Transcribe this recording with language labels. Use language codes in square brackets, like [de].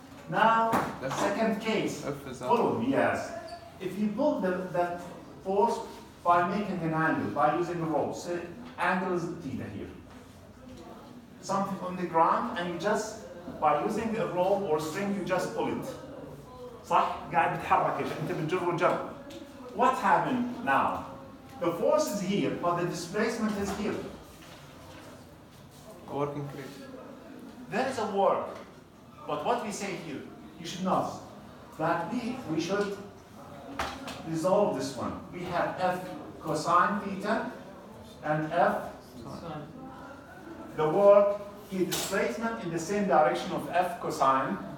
[en] Now, the second case, follow me, yes. If you pull that force by making an angle, by using a rope, say angle is theta here. Something on the ground, and you just, by using a rope or string, you just pull it. [ar] صح؟ قاعد بتحرك انت بتجر وجر. [en] What happened now? The force is here, but the displacement is here. Work increase. There is a work, but what we say here, you should know that we should resolve this one. We have f cosine theta and f the work, here displacement in the same direction of f cosine.